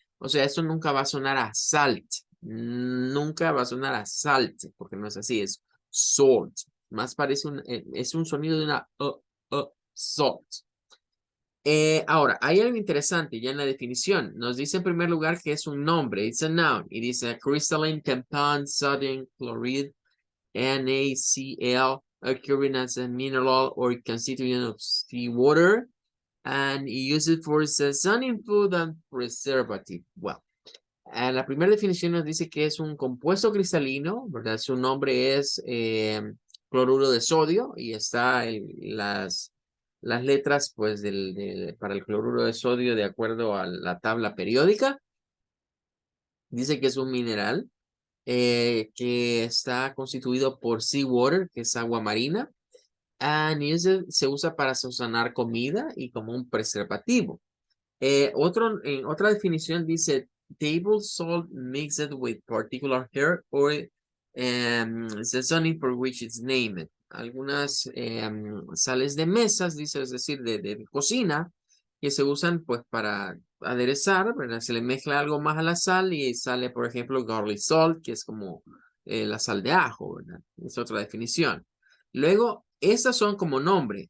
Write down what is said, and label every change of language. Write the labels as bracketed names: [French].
[Spanish] O sea, eso nunca va a sonar a salt. Nunca va a sonar a salt, porque no es así, es salt. Más parece es un sonido de una salt. Ahora, hay algo interesante ya en la definición. Nos dice en primer lugar que es un nombre, [English] it's a noun. [Spanish] Y dice [English] crystalline compound sodium chloride, NaCl, occurring as a mineral or constituent of seawater, and used for seasoning food and preservative. [Spanish] Well, la primera definición nos dice que es un compuesto cristalino, ¿verdad? Su nombre es cloruro de sodio y está las letras pues para el cloruro de sodio de acuerdo a la tabla periódica. Dice que es un mineral que está constituido por seawater, que es agua marina, y se usa para sazonar comida y como un preservativo. Otra definición dice [English] table salt mixed with particular herb or seasoning for which it's named. [Spanish] Algunas sales de mesas, dice, es decir, de cocina, que se usan pues para aderezar, ¿verdad? Se le mezcla algo más a la sal y sale, por ejemplo, garlic salt, que es como la sal de ajo, ¿verdad? Es otra definición. Luego, estas son como nombre.